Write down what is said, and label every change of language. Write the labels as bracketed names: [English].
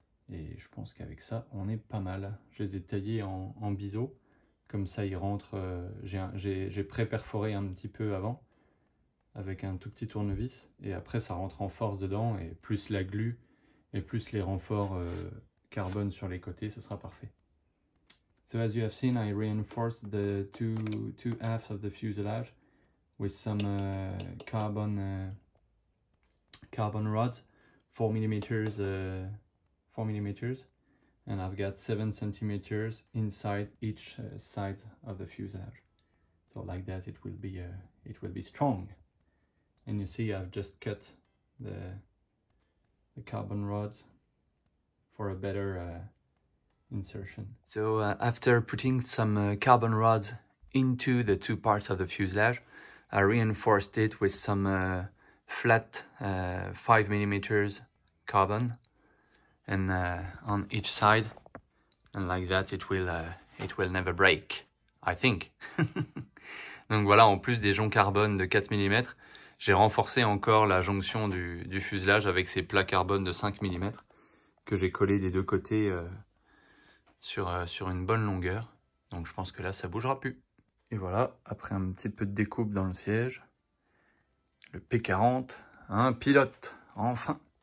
[French] Et je pense qu'avec ça, on est pas mal. Je les ai taillés en biseau, comme ça ils rentrent. J'ai pré-perforé un petit peu avant avec un tout petit tournevis et après ça rentre en force dedans et plus la glu et plus les renforts carbone sur les côtés, ce sera parfait. [English] So as you have seen, I reinforced the two halves of the fuselage with some carbon rods, 4 mm, 4 mm, and I've got 7 centimeters inside each side of the fuselage. So like that, it will be strong. And you see, I've just cut the carbon rods for a better insertion. So after putting some carbon rods into the two parts of the fuselage, I reinforced it with some flat 5 mm carbon and on each side, and like that it will never break, I think. [French] Donc voilà, en plus des joncs carbone de 4 mm, j'ai renforcé encore la jonction du fuselage avec ces plats carbone de 5 mm que j'ai collé des deux côtés sur une bonne longueur. Donc je pense que là ça bougera plus. Et voilà, après un petit peu de découpe dans le siège, le P40, un pilote, enfin.